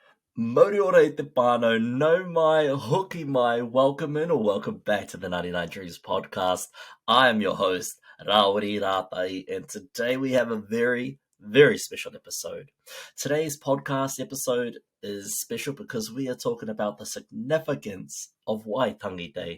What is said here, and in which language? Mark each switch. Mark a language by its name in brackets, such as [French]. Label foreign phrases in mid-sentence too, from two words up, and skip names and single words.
[Māori] Moriora te whānau, no mai, hoki mai, [English] welcome in or welcome back to the 99Dreams podcast. I am your host, Rawiri Rātai, and today we have a very, very special episode. Today's podcast episode is special because we are talking about the significance of Waitangi Day.